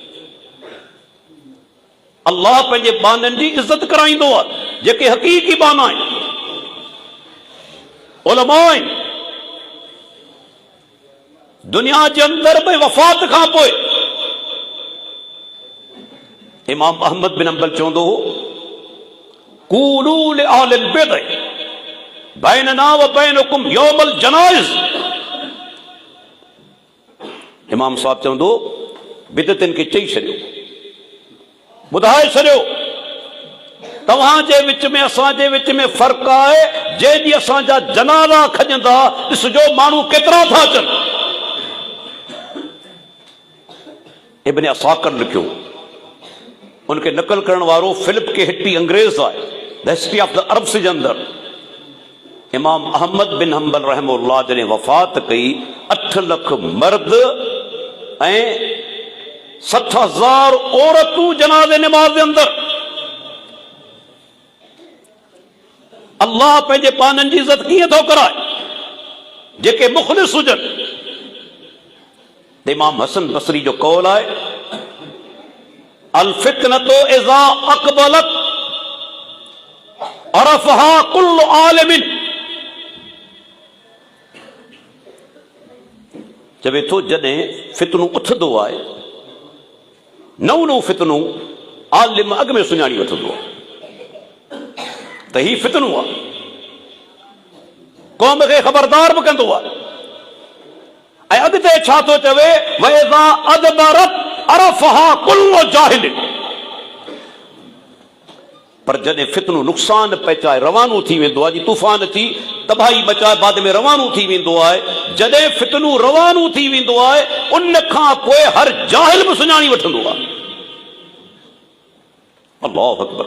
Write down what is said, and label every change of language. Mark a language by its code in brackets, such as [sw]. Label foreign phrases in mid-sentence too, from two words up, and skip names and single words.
[sd] अल्लाह पंहिंजे बाननि जी इज़त कराईंदो आहे, जेके हक़ीक़ी बाना आहिनि, उलमा आहिनि। दुनिया जे अंदर में वफ़ात खां पोइ इमाम अहमद बिन अंबल चवंदो हो, [ar] قولوا لأهل البدع بيننا وبينكم يوم الجنائز. [sd] इमाम साहब चवंदो, बिदअतनि खे चई छॾियो, ॿुधाए छॾियो, तव्हांजे विच में असांजे विच में फ़र्क़ु आहे। जंहिं ॾींहुं असांजा जनाज़ा खॼंदा, ॾिसजो माण्हू केतिरा था अचनि। इब्न असाकिर लिखियो, उनखे नकल करण वारो फिलिप के हिट्टी अंग्रेज़ आहे, द हिस्ट्री ऑफ द अरब्स जे अंदर। इमाम अहमद बिन हंबल रहमहुल्लाह जॾहिं वफ़ात कई, 8 लख मर्द ऐं 60,000 औरतूं जनाज़े निमाज़ जे अंदर। अल्लाह पंहिंजे पाननि जी इज़त कीअं थो कराए, जेके मुख़लिस हुजनि। इमाम हसन बसरी जो कौल आहे, [ar] الفتنة إذا أقبلت عرفها كل عالم. [sd] चवे थो, जॾहिं फितनू उथंदो आहे, नऊं नऊं फितनू आलिम अॻु में सुञाणी वठंदो आहे त ही फितनू आहे, क़ौम खे ख़बरदार बि कंदो आहे। ऐं अॻिते छा थो चवे, [ar] وإذا أدبرت عرفها كل جاهل. [sd] पर जॾहिं फितनू नुक़सान पहुचाए रवानो थी वेंदो आहे, जी तूफ़ान थी तबाही मचाए बाद में रवानो थी वेंदो आहे, जॾहिं फितनू रवानो थी वेंदो आहे, उन खां पोइ हर जाहिल बि सुञाणी वठंदो आहे। [ar] الله أكبر.